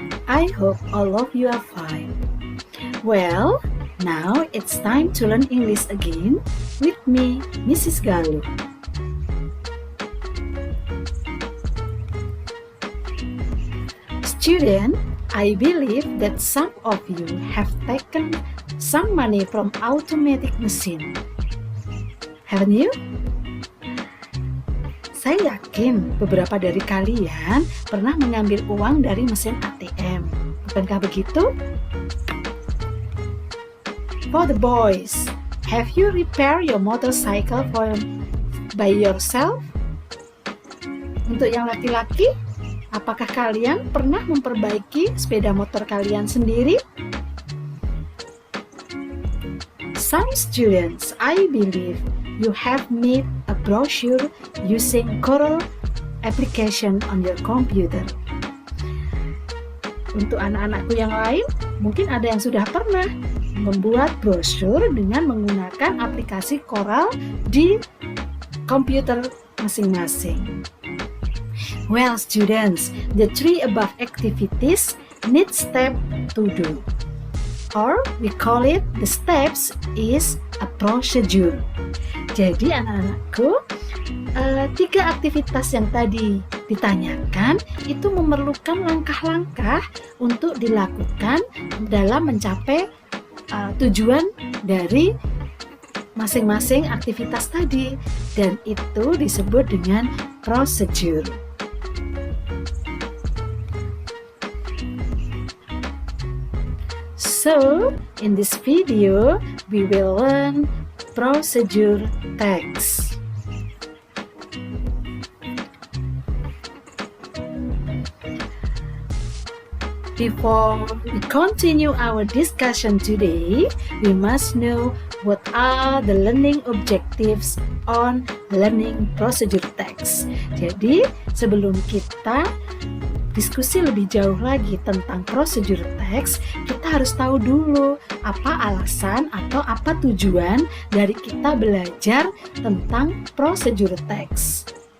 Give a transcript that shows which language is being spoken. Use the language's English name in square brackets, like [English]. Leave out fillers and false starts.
[English] I hope all of you are fine. Well, now it's time to learn English again with me, Mrs. Galuh. Student, I believe that some of you have taken some money from automatic machine. Haven't you? [Indonesian] Saya yakin beberapa dari kalian pernah mengambil uang dari mesin ATM. Bukankah begitu? [English] For the boys, have you repaired your motorcycle by yourself? [Indonesian] Untuk yang laki-laki, apakah kalian pernah memperbaiki sepeda motor kalian sendiri? [English] Some students, I believe, you have made a brochure using Corel application on your computer. [Indonesian] Untuk anak-anakku yang lain, mungkin ada yang sudah pernah membuat brosur dengan menggunakan aplikasi Corel di komputer masing-masing. [English] Well, students, the three above activities need step to do. Or we call it the steps is a procedure. [Indonesian] Jadi anak-anakku, tiga aktivitas yang tadi ditanyakan itu memerlukan langkah-langkah untuk dilakukan dalam mencapai tujuan dari masing-masing aktivitas tadi, dan itu disebut dengan procedure. [English] So, in this video, we will learn procedure text. Before we continue our discussion today, we must know what are the learning objectives on learning procedure text. [Indonesian] Jadi, sebelum kita diskusi lebih jauh lagi tentang procedure text, kita harus tahu dulu apa alasan atau apa tujuan dari kita belajar tentang procedure text.